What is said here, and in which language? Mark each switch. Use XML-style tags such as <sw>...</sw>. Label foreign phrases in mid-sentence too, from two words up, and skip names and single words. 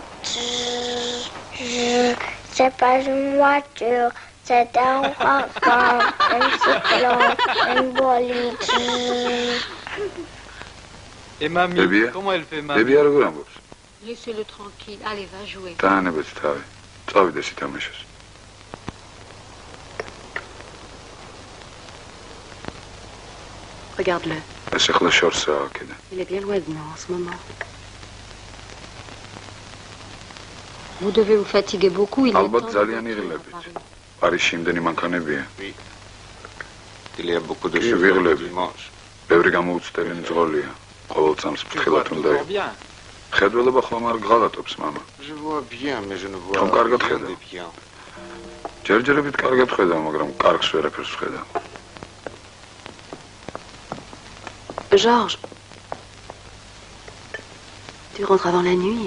<fr>C'est pas une voiture, c'est un wagon, un cyclone, un bolide. Et mamie, comment elle fait mamie?</fr> <ka>Bébé როგორ ამბობს?</ka> <fr>Laissez-le tranquille. Allez, va jouer.</fr> <ka>დაანებეთ თავი. წავიდეს ითამაშოს.</ka> <fr>Regarde-le.</fr> <ka>ეს ახლა შორსაა კიდე.</ka> <fr>Il est bien loin de nous en ce moment. Vous devez vous fatiguer beaucoup, il est</fr> <ka>ალბათ</ka> <fr>temps.</fr> <ka>ძალიან იღლებით. პარიზში იმდენი მანქანებია.</ka> <fr>Il y a beaucoup de choses dimanche.</fr> <ka>ბევრი გამოუცდელი მძღოლია. ყოველ წამს ფრთხილად უნდა იყო. ხედველობა ხომ არ გღალატობს, მამა.</ka> <fr>Je vois bien, mais je ne vois</fr> <ka>ხომ კარგად</ka> <fr>rien</fr> <ka>ხედავ.</ka> <fr>de bien.</fr> <ka>ჯერჯერობით კარგად ხედავ, მაგრამ კარგს ვერაფერს ვხედავ.</ka> <fr>Georges, tu rentres avant la nuit.</fr>